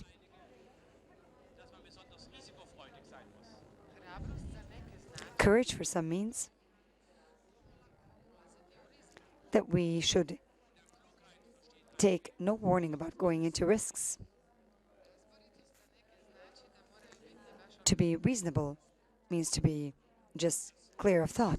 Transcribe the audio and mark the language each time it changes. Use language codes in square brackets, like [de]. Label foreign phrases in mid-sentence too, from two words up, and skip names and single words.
[de] Dass man besonders risikofreudig sein muss. [hr] Hrabrost za neke znači [en] Courage for some means that we should take no warning about going into risks. To be reasonable means to be just clear of thought.